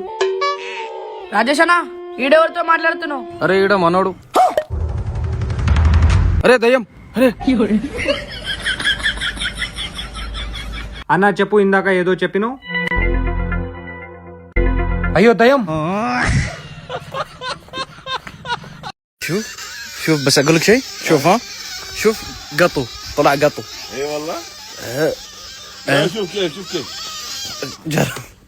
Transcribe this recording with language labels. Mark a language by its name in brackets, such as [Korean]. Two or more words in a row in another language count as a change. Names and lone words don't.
[Telugu] రాజేష్ అన్న ఈడెవరితో మాట్లాడుతున్నావు? అరే ఈడ మనోడు. అరే దయ్యం. అరే అన్న చెప్పు, ఇందాక ఏదో చెప్పిను. అయ్యో దయ్యం. [Arabic] شوف شوف بس اقول لك شيء. شوف ها شوف قطو طلع قطو. اي والله. شوف كيف شوف كيف جرب.